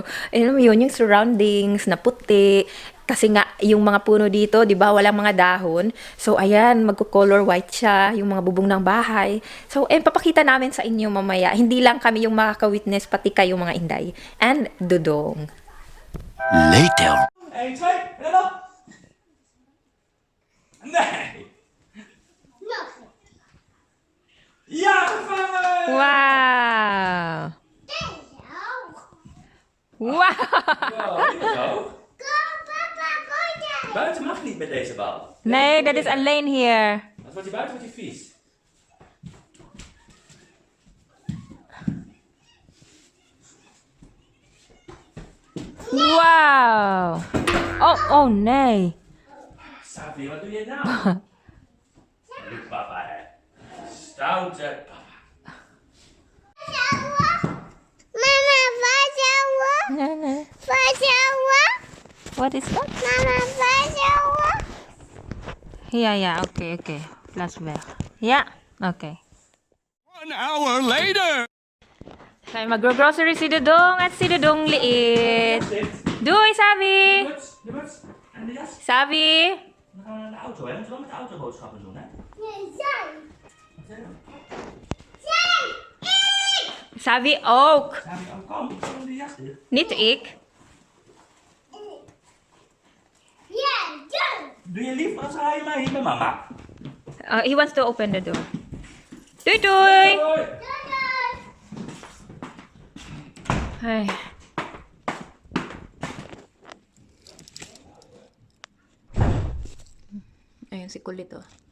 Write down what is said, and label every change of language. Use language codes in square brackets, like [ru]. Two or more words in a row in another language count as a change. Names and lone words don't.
[tl] Alam mo yun, yung surroundings na puti, kasi nga, yung mga puno dito, di ba, walang mga dahon. So, ayan, magko-color white siya, yung mga bubong ng bahay. So, papakita namin sa inyo mamaya. Hindi lang kami yung makaka-witness, pati kayo mga Inday. [en] And Dudong. [nl] Later. 1, 2, en dan? Nee. [en] No. [nl] Ja, gevangen! Wow! Wow! Wow, dit is hoog. [en] Go, Papa, go there. [nl] Buiten mag niet met deze bal. Nee, dat is alleen hier. Als wordt hij buiten, wordt hij vies. Wow! Oh nee. Savi, wat doe je nou? Lief papa, hè. Stoute papa. Mama, vajawa. Vajawa. [en] What is that? Mama, vajawa. [nl] Ja, oké. Flashback. Ja, oké. [en] 1 hour later. [tl] Kaya mag-grocery si Dudong at si Dudong liit. [nl] Doei, Savi! De muts en de jas. Savi! Dan gaan we naar de auto, hè. We moeten wel met de auto boodschappen doen, hè. Nee, zijn. Wat zeg je? Savi ook. Savi, oh, kom de jas dicht. Niet ik. Ja, go. Doe je lief, dan ga je mee met mama. [en] He wants to open the door. [nl] Doei, doei! Hoi. [tl] Ay. Ayun si Kulit, oh.